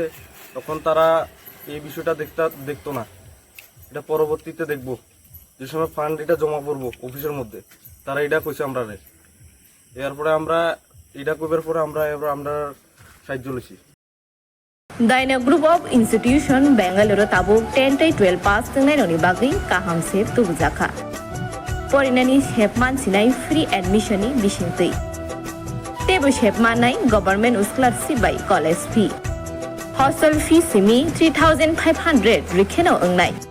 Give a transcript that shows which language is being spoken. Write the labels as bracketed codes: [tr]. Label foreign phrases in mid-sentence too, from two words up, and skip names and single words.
[bn] তখন তারা এই বিষয়টা দেখতো না, এটা পরবর্তীতে দেখবো যে সময় ফান্ড এটা জমা পড়বো অফিসের মধ্যে। তারা এটা কইছে আমরা রে। এরপরে আমরা এটা কইবার পরে আমরা সাহায্য লইছি। [trp] Daina Group of Institution Bangalore tabuk 10-12 pass tengainoni bagui kaham sep tubujaka. Porinani hepman sinai [en] free admission [trp] ni bisingtui. Tebu hepman nai [en] government scholarship [trp] by [en] college fee. Hostel fee [trp] simi 3,500 rikheno ongnai.